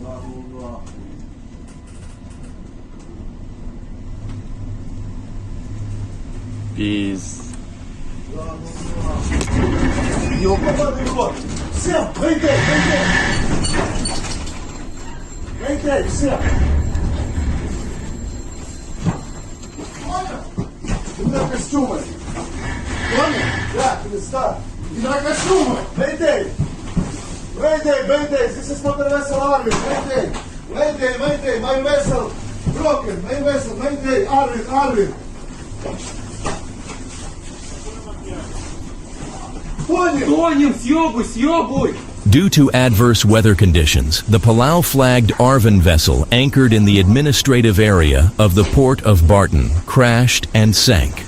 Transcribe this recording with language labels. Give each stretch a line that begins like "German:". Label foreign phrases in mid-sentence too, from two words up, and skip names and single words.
English: Peace. Всем, mayday, mayday!
Russian: Mayday, всем! У меня костюмы. Понял? Да, перестань. И на костюмы. Mayday!
English: Mayday, mayday! This is motor vessel Arvin. Mayday! Mayday, mayday! My vessel broken. My vessel, mayday! Arvin, Arvin! Due to adverse weather conditions, the Palau flagged Arvin vessel anchored in the administrative area of the port of Barton crashed and sank.